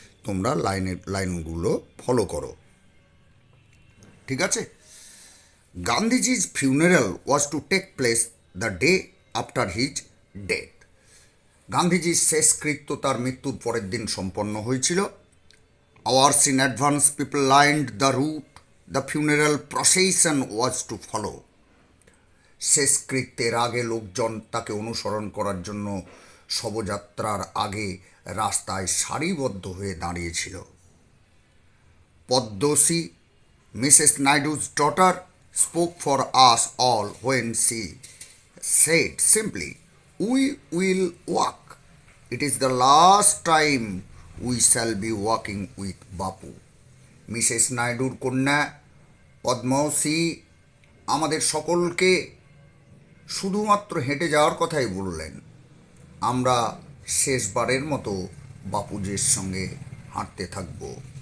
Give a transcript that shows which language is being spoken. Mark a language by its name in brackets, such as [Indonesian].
[Bangla] তোমরা লাইনগুলো ফলো করো, ঠিক আছে? [English] গান্ধীজির funeral was to take place the day after his death. [Bangla] গান্ধীজির শেষকৃত্য তার মৃত্যুর পরের দিন সম্পন্ন হয়েছিল। [English] Hours in advance, people lined the route. The funeral procession was to follow. [Bangla] শেষকৃত্যের আগে লোকজন তাকে অনুসরণ করার জন্য শবযাত্রার আগে রাস্তায় সারিবদ্ধ হয়ে দাঁড়িয়েছিল। [English] Padmashri, Mrs Naidu's daughter, spoke for us all when she said simply, "We will walk. It is the last time we shall be walking with Bapu." [Bangla] Mrs নাইডুর কন্যা পদ্মশ্রী আমাদের সকলকে শুধুমাত্র হেঁটে যাওয়ার কথাই বললেন। আমরা শেষবারের মতো বাপুজির সঙ্গে হাঁটতে থাকব।